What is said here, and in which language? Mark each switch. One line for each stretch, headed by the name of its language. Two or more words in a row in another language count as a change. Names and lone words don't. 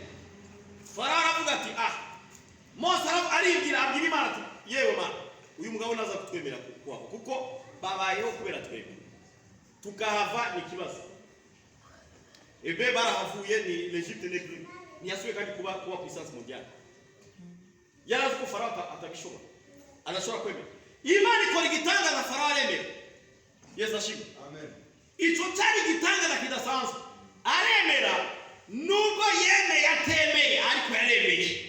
Rundi: Farawo aravuga ati, Mose abwira Imana ati, yewe Mana, uyu mugabo naza kutwemera kuko tukahava ni kibazo. Ebe barahavuye ni l'Egypte n'Eglise. Ni yasuye kandi kuba
French: puissance mondiale.
Rundi: Yarazi ko Farao atabishobora. Anashobora kwemera. Imana ikora igitangaza Farao aremera. Yesu ashimwe. Amen. Ico cyari igitangaza kidasanzwe. Aremera nubwo yemeye atemeye ariko yaremeye.